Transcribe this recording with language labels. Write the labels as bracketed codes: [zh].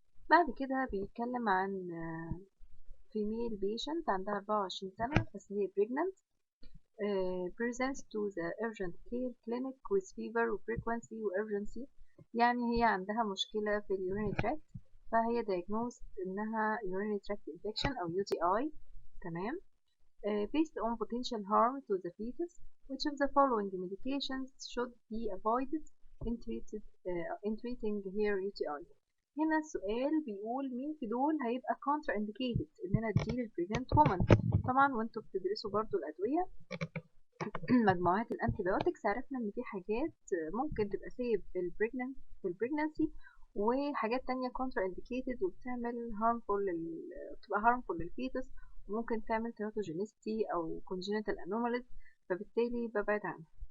[ar] بعد كده بيتكلم عن فيميل بيشنت عندها 24 سنه بس هي pregnant. [en] presents to the urgent care clinic with fever frequency urgency، [ar] يعني هي عندها مشكلة في [en] urinary tract، فهي diagnosed إنها urinary tract infection أو UTI، تمام. based on potential harm to the fetus, which of the following medications should be avoided in treating her UTI. [ar] هنا السؤال بيقول مين في دول هيبقى contraindicated إن أنا أديه للبريجننت woman. طبعا وانتوا بتدرسوا برضو الأدوية مجموعات الانتيبيوتكس عرفنا ان في حاجات ممكن تبقى سيف في البريجنانسي وحاجات تانية كونترا انديكيتد وبتعمل بتبقى هارمفول للفيتس وممكن تعمل تيراتوجينيستي او كونجينيتال انوماليز، فبالتالي ببعد عنها.